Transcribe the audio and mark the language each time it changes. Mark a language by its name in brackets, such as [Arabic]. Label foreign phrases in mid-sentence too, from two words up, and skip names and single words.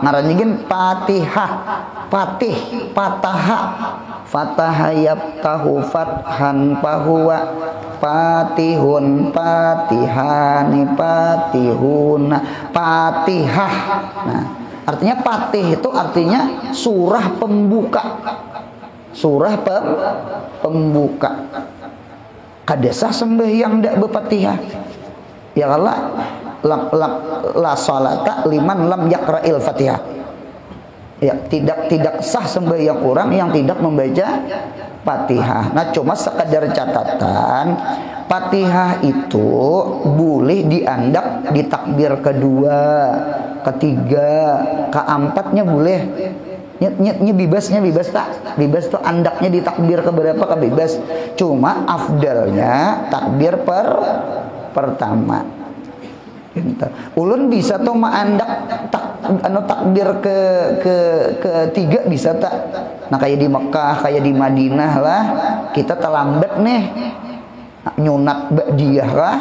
[Banjar] Ngaranjeun Fatihah, [Arabic] فاتح، فتح، فتح يفتح فتحا فهو فاتح، فاتحان، فاتحون، فاتحة. [Indonesian] Nah, artinya Fatih itu artinya surah pembuka. Surah pembuka. [Banjar] Kadesah sembahyang ndak be-Fatihah. [Arabic] يا الله، لا صلاة لمن لم يقرأ الفاتحة. [Indonesian] Ya, tidak sah sembahyang orang yang tidak membaca Fatihah. Nah, cuma sekadar catatan, Fatihah itu boleh diandak di takbir kedua, ketiga, keempatnya boleh. [Banjar] Nya bebas tak? Bebas tuh andaknya di takbir keberapa ke bebas. [Indonesian] Cuma afdalnya takbir pertama. [Banjar] Ulun bisa tuh maandak takbir ketiga bisa tak? [Indonesian] Nah, kayak di Mekah, kayak di Madinah lah, kita terlambat nih nyunat ba'diyah lah.